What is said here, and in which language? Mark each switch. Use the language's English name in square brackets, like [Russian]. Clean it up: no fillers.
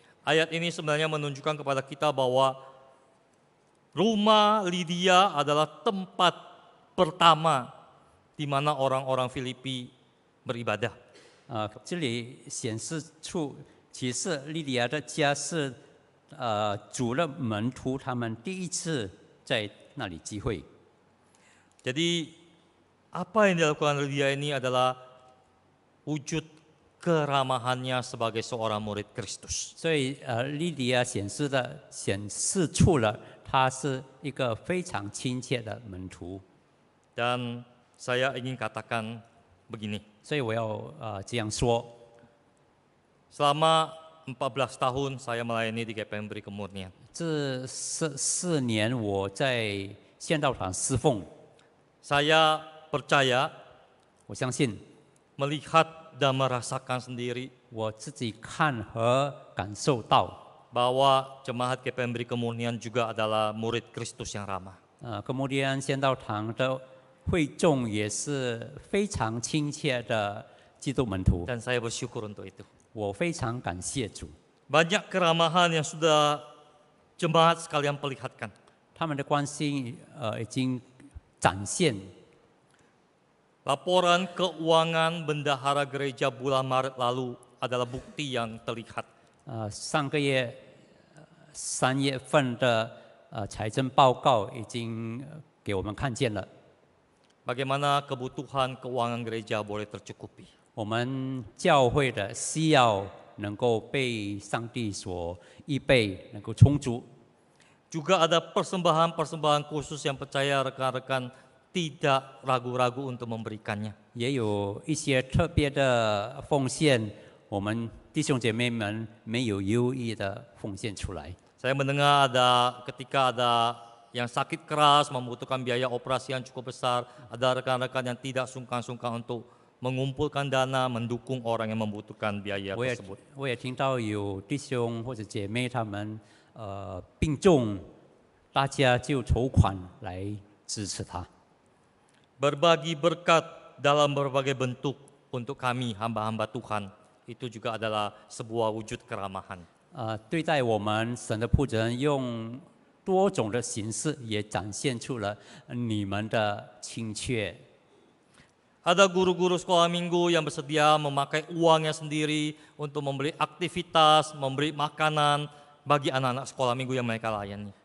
[Indonesian] ayat ini sebenarnya menunjukkan kepada kita bahwa rumah Lydia adalah tempat pertama di mana orang-orang Filipi beribadah. [Chinese] 这里显示出，其实莉莉亚的家是主的门徒他们第一次在那里集会。 [Indonesian] Jadi apa yang dilakukan Lydia ini adalah wujud keramahannya sebagai seorang murid Kristus. [Chinese] 所以利迪亚显示出了他是一个非常亲切的门徒。 [Indonesian] Dan saya ingin katakan begini, [Chinese] 所以我要这样说， [Indonesian] selama 14 tahun saya melayani di GPMBRI Kemurnian. [Chinese] 这4年我在县道场侍奉， [Indonesian] Saya percaya, [Chinese] 我相信 [Indonesian] melihat dan merasakan sendiri [Chinese] 我自己看和感受到， [Indonesian] bahwa jemaat GPMBRI Kemurnian juga adalah murid Kristus yang ramah. [Chinese] Kemudian 县道场的会众也是非常亲切的基督门徒， [Indonesian] Dan saya bersyukur untuk itu. [Chinese] 我非常感谢主， [Indonesian] Banyak keramahan yang sudah jemaat sekalian perlihatkan. [Chinese] 他们的关心已经展现。 [Indonesian] Laporan keuangan bendahara gereja bulan Maret lalu adalah bukti yang terlihat. [Chinese] 上个月3月份的财政报告已经给我们看见了， [Indonesian] Bagaimana kebutuhan keuangan gereja boleh tercukupi. [Chinese] 我们教会的需要能够被上帝所预备，能够充足。 [Indonesian] Juga ada persembahan-persembahan khusus yang percaya rekan-rekan tidak ragu-ragu untuk memberikannya. [Chinese] 也有一些特别的奉献，我们弟兄姐妹们没有犹豫的奉献出来。 [Indonesian] Saya mendengar ketika ada yang sakit keras membutuhkan biaya operasi yang cukup besar, ada rekan-rekan yang tidak sungkan-sungkan untuk mengumpulkan dana mendukung orang yang membutuhkan biaya tersebut. [Chinese] 我也听到有弟兄或者姐妹他们病重，大家就筹款来支持他。 [Indonesian] Berbagi berkat dalam berbagai bentuk untuk kami hamba-hamba Tuhan itu juga adalah sebuah wujud keramahan. [Chinese] 对待我们神的仆人，用多种的形式也展现出了你们的亲切。 [Indonesian] Ada guru-guru sekolah minggu yang bersedia memakai uangnya sendiri untuk membeli aktivitas, memberi makanan bagi anak-anak sekolah minggu yang mereka layani.